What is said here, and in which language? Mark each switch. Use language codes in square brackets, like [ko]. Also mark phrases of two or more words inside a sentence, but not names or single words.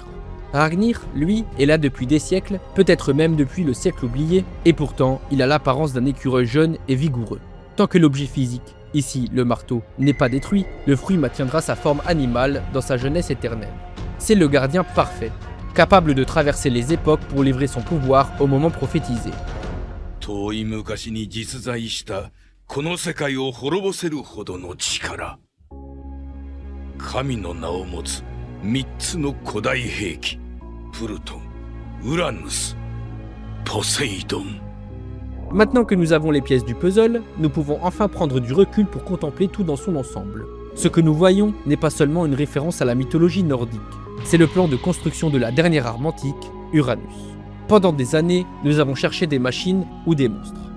[fr] Ragnir, lui, est là depuis des siècles, peut-être même depuis le siècle oublié, et pourtant, il a l'apparence d'un écureuil jeune et vigoureux. Tant que l'objet physique, ici le marteau, n'est pas détruit, le fruit maintiendra sa forme animale dans sa jeunesse éternelle. C'est le gardien parfait, capable de traverser les époques pour livrer son pouvoir au moment prophétisé. [ja] 遠い昔に実在したこの世界を滅ぼせるほどの力。神の名を持つ3つの古代兵器。プルトン、ウラヌス、ポセイドン。 [fr] Maintenant que nous avons les pièces du puzzle, nous pouvons enfin prendre du recul pour contempler tout dans son ensemble. Ce que nous voyons n'est pas seulement une référence à la mythologie nordique, c'est le plan de construction de la dernière arme antique, Uranus. Pendant des années, nous avons cherché des machines ou des monstres.